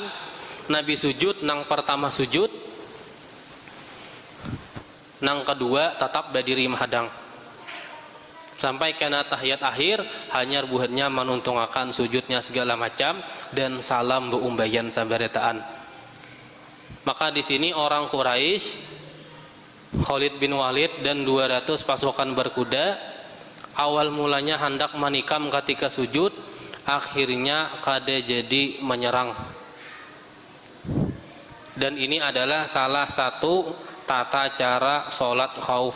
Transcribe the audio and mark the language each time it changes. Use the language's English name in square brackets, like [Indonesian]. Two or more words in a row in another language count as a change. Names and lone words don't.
[Indonesian] Nabi sujud, nang pertama sujud, nang kedua tetap berdiri menghadang. [Banjar] Sampai kena tahiyat akhir, hanya buhannya menuntungakan sujudnya segala macam dan salam beumbayan saberetaan. [Indonesian] Maka di sini orang Quraisy, Khalid bin Walid dan 200 pasukan berkuda, awal mulanya hendak menikam ketika sujud, akhirnya kada jadi menyerang. Dan ini adalah salah satu tata cara sholat khauf.